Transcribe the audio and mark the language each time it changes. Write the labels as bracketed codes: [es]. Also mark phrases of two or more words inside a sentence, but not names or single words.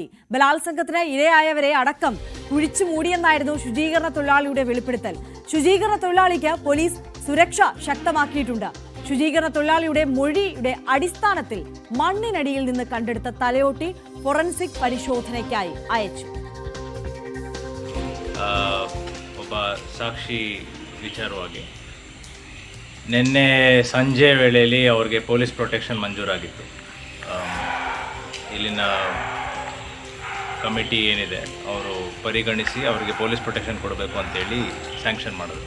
[ml] ബലാത്സംഗത്തിന് ഇരയായവരെ അടക്കം കുഴിച്ചു മൂടിയെന്നായിരുന്നു ശുചീകരണ തൊഴിലാളിയുടെ വെളിപ്പെടുത്തൽ. ശുചീകരണ തൊഴിലാളിക്ക് പോലീസ് സുരക്ഷ ശക്തമാക്കിയിട്ടുണ്ട്. ശുചീകരണ തൊഴിലാളിയുടെ മൊഴിയുടെ അടിസ്ഥാനത്തിൽ മണ്ണിനടിയിൽ നിന്ന് കണ്ടെടുത്ത തലയോട്ടി ഫോറൻസിക് പരിശോധനയ്ക്കായി അയച്ചു. [kn] ಸಾಕ್ಷಿ ವಿಚಾರವಾಗಿ ನಿನ್ನೆ ಸಂಜೆ ವೇಳೆಯಲ್ಲಿ ಅವ್ರಿಗೆ [en] police protection [kn] ಮಂಜೂರಾಗಿತ್ತು. ಇಲ್ಲಿನ ಕಮಿಟಿ ಏನಿದೆ ಅವರು ಪರಿಗಣಿಸಿ ಅವರಿಗೆ [en] police protection [kn] ಕೊಡಬೇಕು ಅಂತೇಳಿ ಸ್ಯಾಂಕ್ಷನ್ ಮಾಡಿದ್ರು.